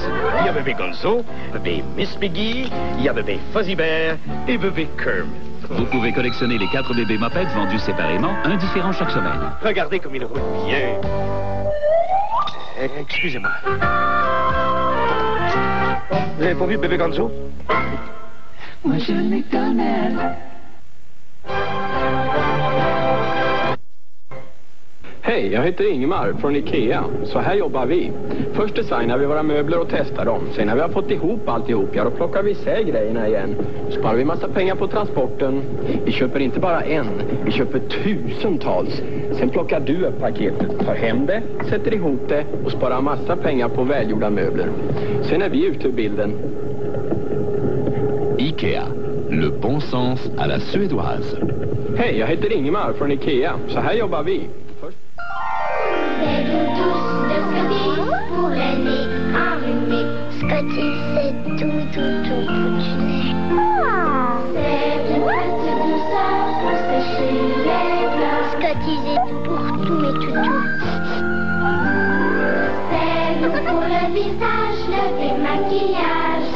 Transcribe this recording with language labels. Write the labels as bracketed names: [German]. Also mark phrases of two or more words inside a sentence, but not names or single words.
[French] Il y a bébé Gonzo, bébé Miss Piggy, il y a bébé Fuzzy Bear et bébé Kermit. Vous pouvez collectionner les 4 bébés mopettes vendus séparément, un différent chaque semaine. Regardez comme il roule bien. Excusez-moi. Vous avez pas vu bébé Gonzo? Moi, je le McDonald's. [Swedish] Hej, jag heter Ingemar från Ikea. Så här jobbar vi. Först designar vi våra möbler och testar dem. Sen när vi har fått ihop alltihop, ja, då plockar vi isär grejerna igen. Sparar vi massa pengar på transporten. Vi köper inte bara en, vi köper tusentals. Sen plockar du upp paketet, tar hem det, sätter ihop det och sparar massa pengar på välgjorda möbler. Sen är vi ute ur bilden. Ikea, [French] le bon sens à la suédoise. [Swedish] Hej, jag heter Ingemar från Ikea. Så här jobbar vi. [French] C'est tous de Scotty pour l'année enrhumée. Scotty, c'est tout pour du nez. C'est une petite douceur pour sécher les pleurs. Scotty, c'est tout pour tous mes toutous. C'est doux pour le visage, le démaquillage.